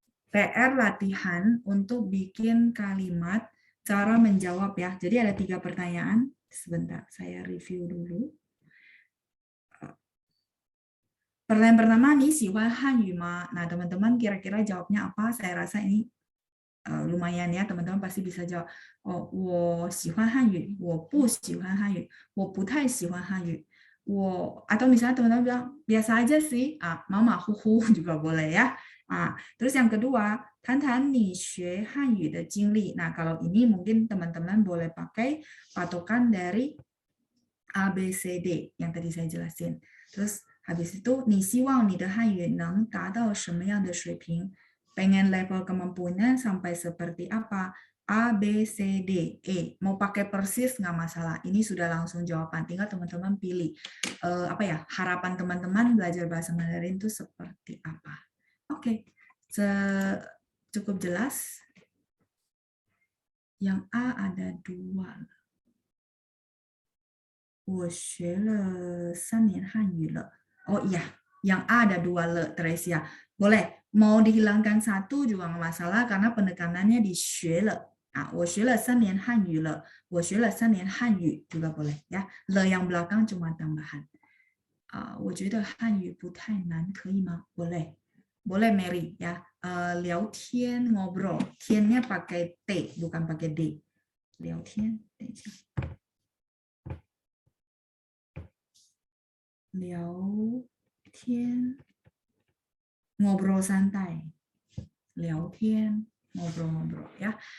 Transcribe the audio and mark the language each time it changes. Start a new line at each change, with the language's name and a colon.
Indonesian: PR latihan untuk bikin kalimat cara menjawab ya. Jadi ada 3 pertanyaan. Sebentar, saya review dulu. Pertanyaan pertama,
Chinese: ni sihuan Hanyu ma?
Indonesian: Nah, teman-teman kira-kira jawabnya apa? Saya rasa ini lumayan ya, teman-teman pasti bisa jawab.
Chinese: Oh, 我喜欢汉语，我不喜欢汉语，我不太喜欢汉语。
Indonesian: Atau misalnya teman-teman bilang biasa aja sih,
Chinese: mama hu
Indonesian: juga boleh ya. Terus yang kedua,
Chinese: 谈谈你学汉语的经历.
Indonesian: Nah, kalau ini mungkin teman-teman boleh pakai patokan dari ABCD yang tadi saya jelasin. Terus habis itu,
Chinese: 你希望你的汉语能达到什么样的水平?
Indonesian: Pengen level kemampuannya sampai seperti apa? A, B, C, D, E. Mau pakai persis nggak masalah. Ini sudah langsung jawaban. Tinggal teman-teman pilih. Harapan teman-teman belajar bahasa Mandarin itu seperti apa? Oke. Cukup jelas? Yang A ada 2.
Chinese: 我学了3年汉语了.
Indonesian: Oh iya, yang A ada 2 le, Teresia. Boleh, mau dihilangkan 1 juga nggak masalah karena penekanannya di 学了.
Chinese: 我学了3年汉语了. 我学了3年汉语
Indonesian: juga boleh ya. Le yang belakang cuma tambahan.
Chinese: 我觉得汉语不太难，可以吗?
Indonesian: Boleh. Boleh Mary ya. 聊天 ngobrol. Tiennya pakai T bukan pakai D.
Chinese: 聊天，等一下。
Indonesian: 聊天 ngobrol santai, 聊天 ngobrol-ngobrol ya.